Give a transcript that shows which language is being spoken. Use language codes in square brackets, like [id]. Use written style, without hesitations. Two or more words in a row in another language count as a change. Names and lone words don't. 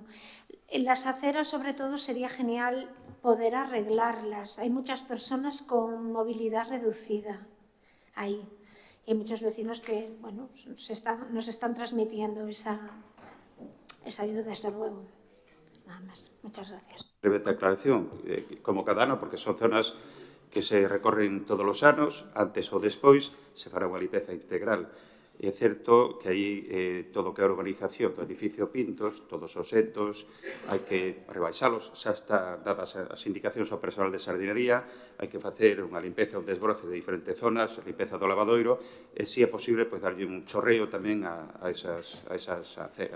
[es] En las aceras, sobre todo, sería genial poder arreglarlas. Hay muchas personas con movilidad reducida ahí. Y hay muchos vecinos que, nos están transmitiendo esa ayuda, ese ruego. Nada más. Muchas gracias. [gl] Breve aclaración, como cada ano, porque son zonas que se recorren todos os anos, antes ou despois, se fará unha limpeza integral. É certo que aí todo o que é a urbanización do edificio Pintos, todos os setos, hai que rebaixalos, xa está dadas as indicacións ao personal de sardinería, hai que facer unha limpeza, un desbroce de diferentes zonas, limpeza do lavadoiro, e se é posible, darlle un chorreo tamén a esas aceras.